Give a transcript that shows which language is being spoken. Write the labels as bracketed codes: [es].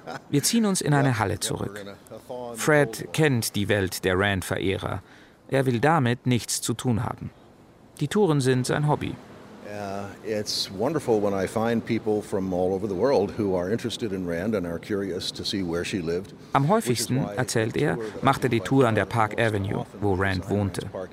[de] Wir ziehen uns in eine Halle zurück. Fred kennt die Welt der Rand-Verehrer. Er will damit nichts zu tun haben. Die Touren sind sein Hobby. [en] It's wonderful when I find people from all over the world who are interested in Rand and are curious to see where she lived. [de] Am häufigsten, erzählt er, macht er die Tour an der Park Avenue, wo Rand wohnte.